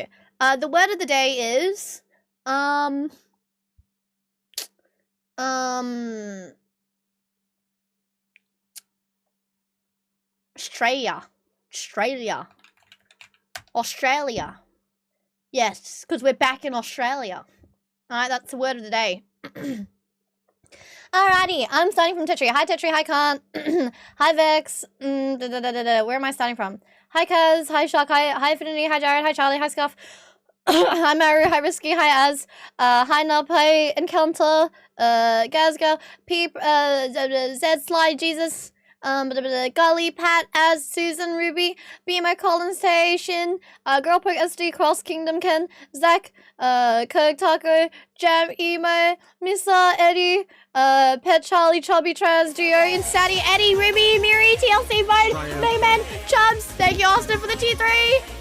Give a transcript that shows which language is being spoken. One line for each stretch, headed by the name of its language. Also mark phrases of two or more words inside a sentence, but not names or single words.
English: The word of the day is... Australia. Yes, because we're back in Australia. Alright, that's the word of the day. Alrighty, I'm starting from Tetri. Hi Tetri, hi Kant. Hi Vex. Where am I starting from? Hi Kaz, hi Shock, hi Affinity, hi Jared, hi Charlie, hi Scuff. Hi Maru, hi Risky, hi Az. Hi Nub, hi Encounter. Gazga, Peep, Zed Slide, Jesus. Gully, Pat, Az, Susan, Ruby, BMO, Colin Station, Girl Poke, SD, Cross, Kingdom, Ken, Zach, Kirk, Taco, Jam, Emo, Missa, Eddie, Pet, Charlie, Chubby, Trans, Geo, Instadi, Eddie, Ruby, Miri, TLC, Void, Mayman, Chubbs, thank you, Austin, for the T3.